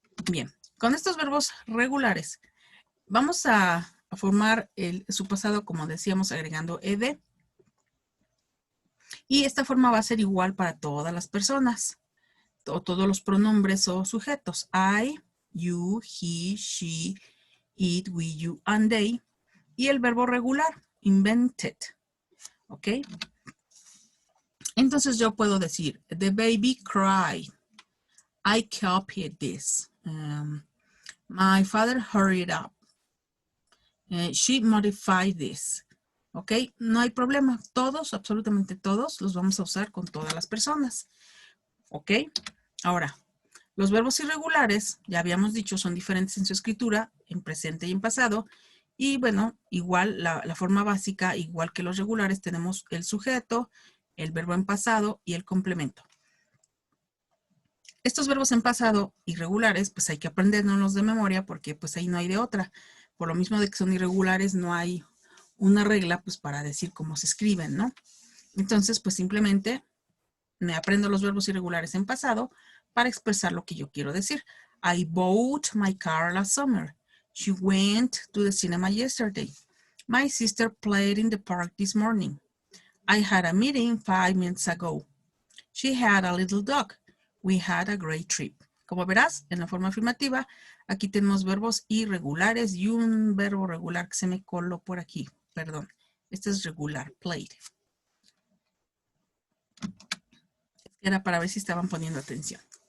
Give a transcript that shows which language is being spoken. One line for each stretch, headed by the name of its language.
Spanish: Bien, con estos verbos regulares, vamos a formar su pasado, como decíamos, agregando ed. Y esta forma va a ser igual para todas las personas, o todos los pronombres o sujetos.
English: I, you, he, she, it, we, you, and they.
Spanish: Y el verbo regular, invented. ¿Ok? Entonces yo puedo decir,
English: the baby cried. I copied this. My father hurried up. She modified this. ¿Ok?
Spanish: No hay problema. Todos, absolutamente todos, los vamos a usar con todas las personas. ¿Ok? Ahora, los verbos irregulares, ya habíamos dicho, son diferentes en su escritura, en presente y en pasado. Y bueno, igual la forma básica, igual que los regulares, tenemos el sujeto, el verbo en pasado y el complemento. Estos verbos en pasado irregulares, pues hay que aprendérnoslos de memoria porque pues ahí no hay de otra. Por lo mismo de que son irregulares, no hay una regla pues para decir cómo se escriben, ¿no? Entonces, pues simplemente me aprendo los verbos irregulares en pasado para expresar lo que yo quiero decir.
English: I bought my car last summer. She went to the cinema yesterday. My sister played in the park this morning. I had a meeting 5 minutes ago. She had a little dog. We had a great trip.
Spanish: Como verás, en la forma afirmativa, aquí tenemos verbos irregulares y un verbo regular que se me coló por aquí. Perdón, este es regular, played. Era para ver si estaban poniendo atención.